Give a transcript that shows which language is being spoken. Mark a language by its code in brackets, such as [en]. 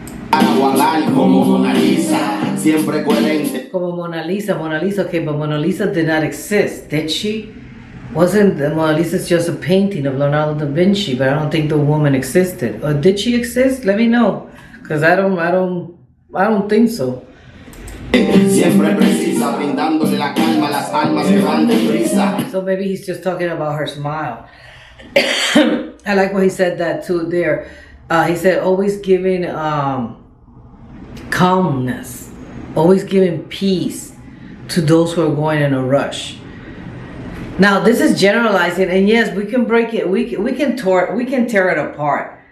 [es] Como Mona Lisa, siempre coherente. [en] Como Mona Lisa, okay, but Mona Lisa did not exist, did she? Wasn't the Mona Lisa just a painting of Leonardo da Vinci? But I don't think the woman existed. Or did she exist? Let me know, because I don't think so. [es] Siempre precisa, brindándole la calma a las almas que van deprisa. [en] So maybe he's just talking about her smile. I like what he said that too there. He said always giving calmness, always giving peace to those who are going in a rush. Now this is generalizing, and yes, we can break it. We can tear it apart.